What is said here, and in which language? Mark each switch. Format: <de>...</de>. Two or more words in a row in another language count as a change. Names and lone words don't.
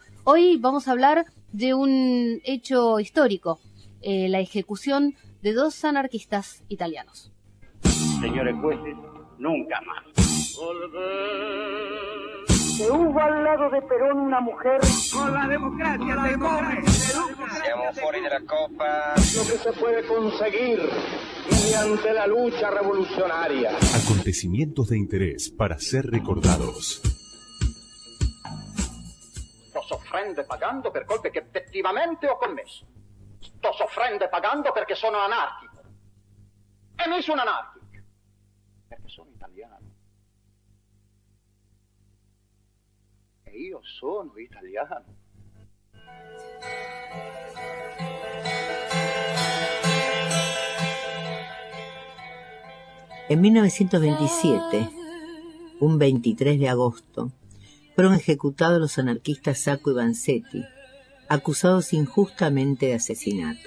<es>Hoy vamos a hablar de un hecho histórico, la ejecución de 2 anarquistas italianos. Señores jueces, nunca más. Que hubo al lado de Perón una mujer. Con la democracia se come.</es> <it>Siamo fuori della Coppa.</it> <es>Lo que se puede conseguir mediante la lucha revolucionaria. Acontecimientos de interés para ser recordados.</es> <it>Sto soffrendo e pagando per colpe che effettivamente ho commesso. Sto soffrendo e pagando perché sono anarchico. E mi sono anarchico. Perché sono italiano. E io sono italiano.</it> <es>En 1927, un 23 de agosto, fueron ejecutados los anarquistas Sacco y Vanzetti, acusados injustamente de asesinato.</es>